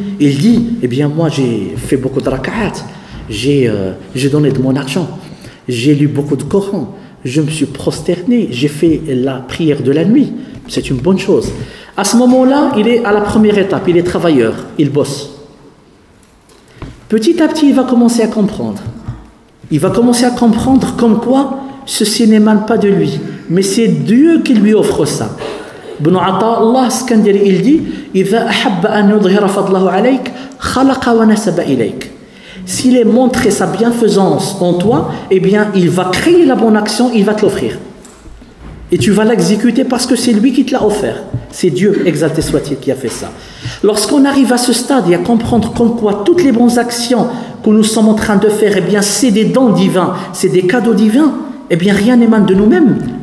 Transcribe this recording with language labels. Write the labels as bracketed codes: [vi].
[fr] Il dit, eh bien moi j'ai fait beaucoup de raka'at, j'ai donné de mon argent, j'ai lu beaucoup de Coran, je me suis prosterné, j'ai fait la prière de la nuit, c'est une bonne chose. À ce moment-là, il est à la première étape, il est travailleur, il bosse. Petit à petit, il va commencer à comprendre. Il va commencer à comprendre comme quoi ceci n'émane pas de lui, mais c'est Dieu qui lui offre ça. [ar] Ibn Ata Allah Skandari, il dit إذا أحب أن يظهر فضله عليك خلق ونسب إليك. [fr] S'il est montré sa bienfaisance en toi, eh bien, il va créer la bonne action, il va te l'offrir. Et tu vas l'exécuter parce que c'est lui qui te l'a offert. C'est Dieu, exalté soit-il, qui a fait ça. Lorsqu'on arrive à ce stade et à comprendre comme quoi toutes les bonnes actions que nous sommes en train de faire, eh bien, c'est des dons divins, c'est des cadeaux divins, eh bien, rien n'émane de nous-mêmes.